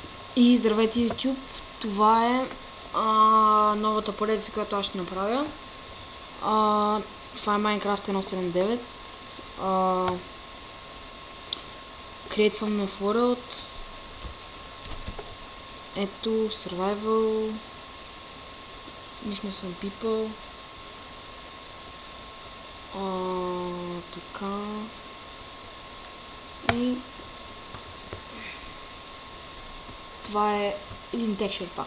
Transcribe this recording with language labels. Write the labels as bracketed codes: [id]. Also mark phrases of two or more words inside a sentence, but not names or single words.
[bg] И здравейте YouTube, това е новата поредица, която аз ще направя. Това е Minecraft 1.7.9. [en] Create from New World. [bg] Ето, Survival. Ние сме [en] some people. [bg] Така. И това е един texture pack.